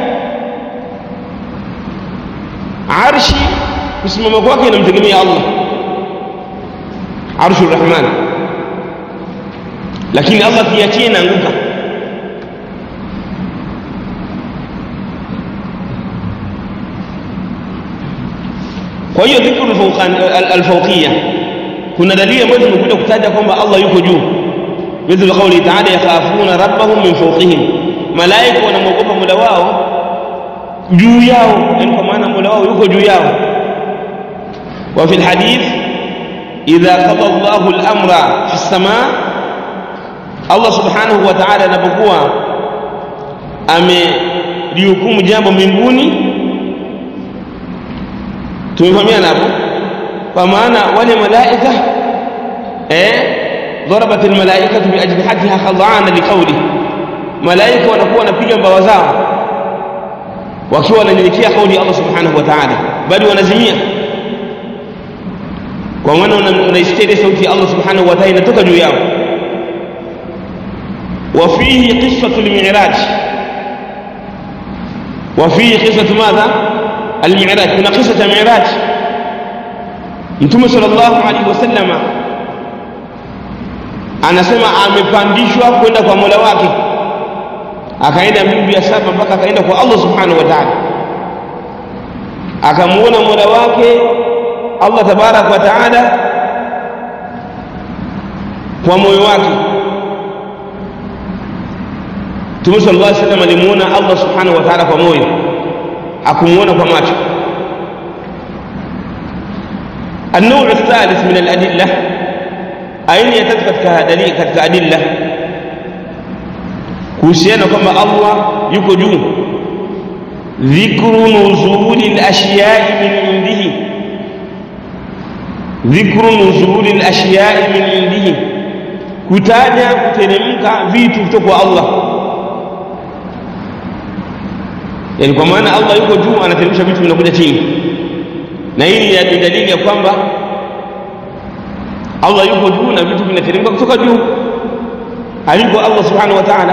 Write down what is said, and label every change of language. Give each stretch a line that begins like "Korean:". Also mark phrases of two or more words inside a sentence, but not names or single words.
Swahili: Arshi kusimama kwake inamtegemea Allah,
Arabic: عرش الرحمن,
Swahili: lakini Allah kiachie inaanguka. Kwa hiyo
Arabic: ذكر الفوقية,
Swahili: kuna dalili ambazo zimekuja kutaja kwamba Allah yuko juu,
Arabic: مثل قول تعالى يخافون ربهم من فوقهم,
Swahili: malaika wanamwogopa Mola wao juu yao, yani kwa maana Mola wao yuko juu yao.
Arabic: وفي الحديث إذا قضى الله الأمر في السماء, الله سبحانه وتعالى
Swahili: anapokuwa amelihukumu jambo mbinguni, tumefahamiana hapo. Kwa maana wale malaika
Arabic: ضربت الملائكة بأجنحتها خضعانا لقوله,
Swahili: malaika wanakuwa wanapiga mbawa zao wakiwa wananyenyekea kauli Allah
Arabic: subhanahu wa ta'ala,
Swahili: bali wanazimia. Kwa maana unaisikia sauti ya Allah
Arabic: subhanahu wa ta'ala
Swahili: inatoka juu yao.
Arabic: وفيه قصة المعراج, وفيه قصة ماذا؟ المعراج. كنا قصة المعراج،
Swahili: Mtume
Arabic: sallallahu alaihi wasallam
Swahili: anasema amepandishwa kwenda kwa Mola wake, akaenda mbingu ya saba mpaka akaenda kwa Allah
Arabic: subhanahu wa ta'ala,
Swahili: akamuona Mola wake Allah
Arabic: tabarak wa ta'ala
Swahili: kwa moyo wake. Mtume
Arabic: sallallahu alaihi wasallam
Swahili: alimuona Allah
Arabic: subhanahu wa ta'ala
Swahili: kwa moyo, akumuona kwa macho.
Arabic: النوع الثالث من الأدلة أين يتذكر كدليل كأدلة
Swahili: kuhusiana kwamba Allah yuko juu,
Arabic: ذكر نزول الأشياء من عنده، ذكر نزول الأشياء من عنده,
Swahili: kutaja kuteremka vitu kutoka kwa Allah. Yani kwa maana Allah yuko juu, anateremsha vitu vinakuja chini, na hili ni dalili ya kwamba Allah yuko juu na vitu vinateremka kutoka juu aliko Allah
Arabic: subhanahu wa ta'ala.